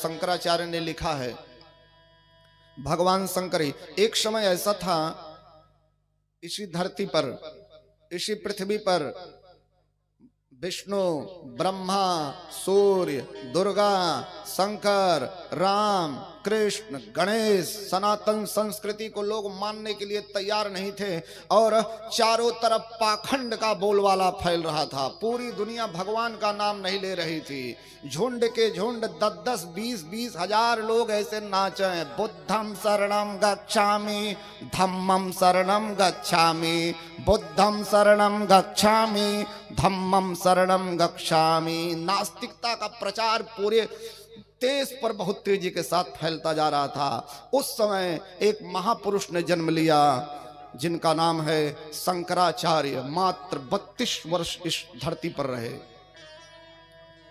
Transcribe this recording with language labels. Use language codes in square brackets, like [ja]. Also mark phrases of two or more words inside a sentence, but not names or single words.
[hi] शंकराचार्य ने लिखा है, भगवान शंकर ही एक समय ऐसा था, इसी धरती पर, इसी पृथ्वी पर विष्णु, ब्रह्मा, सूर्य, दुर्गा, शंकर, राम, कृष्ण, गणेश, सनातन संस्कृति को लोग मानने के लिए तैयार नहीं थे। और चारों तरफ पाखंड का बोलबाला फैल रहा था। पूरी दुनिया भगवान का नाम नहीं ले रही थी। झुंड के झुंड 10-10, 20-20 हजार लोग ऐसे नाचे, [pi] बुद्धम शरणम गच्छामि, धम्मम शरणम गच्छामि, बुद्धम शरणम गच्छामि, धम्मम शरणम गच्छामि। [hi] नास्तिकता का प्रचार पूरे देश पर बहुत तेजी के साथ फैलता जा रहा था। उस समय एक महापुरुष ने जन्म लिया, जिनका नाम है शंकराचार्य। मात्र 32 वर्ष इस धरती पर रहे।